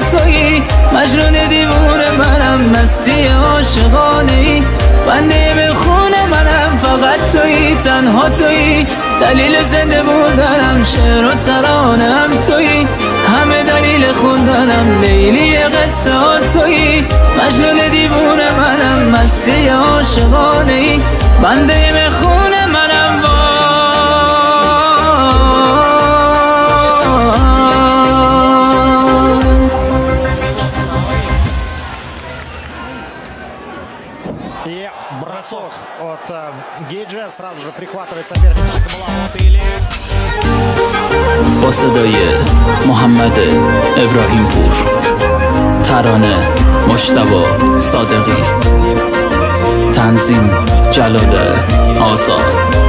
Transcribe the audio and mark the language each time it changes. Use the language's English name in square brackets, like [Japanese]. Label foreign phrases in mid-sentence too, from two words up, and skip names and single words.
[Persian] تویی، مجنون دیوونه منم مستی عاشقانه ای، بنده به خون منم فقط تویی تنها تویی، دلیل زنده بودنم شعر و ترانه هم تویی، همه دلیل خوندنم لیلی قصه ها تویی، مجنون دیوونه منم مستی عاشقانه ای، بنده به خون منم وای. [Russian] И бросок от Гейджа сразу же прихватывает соперника. Это была Мотыли. [Persian] با صدای محمد ابراهیم پور، ترانه مجتبی صادقی، تنظیم جلال آزاد.